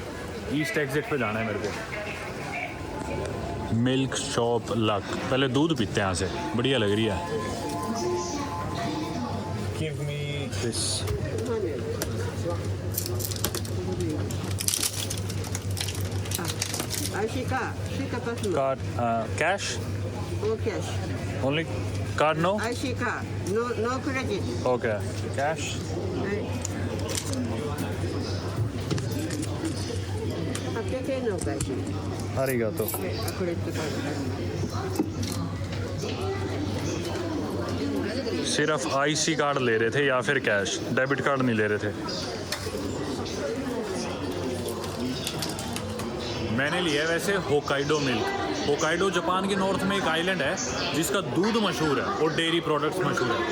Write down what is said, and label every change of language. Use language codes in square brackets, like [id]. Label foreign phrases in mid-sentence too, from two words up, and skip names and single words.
[en] east exit [hi] पे जाना है मेरे को। [en] milk shop [hi] लक, पहले दूध पीते हैं यहाँ से, बढ़िया लग रही है। [en] give me this. card, cash? No cash. only card? no IC card. No credit. ओके, कैश। [ja] 800 円のお返し。ありがとう。クレジットカード。 [hi] सिर्फ [en] IC card [hi] ले रहे थे या फिर कैश, [en] debit card [hi] नहीं ले रहे थे। मैंने लिया है वैसे [en] Hokkaido milk. [hi] होकाइडो जापान के नॉर्थ में एक आइलैंड है जिसका दूध मशहूर है और [en] dairy products [hi] मशहूर है।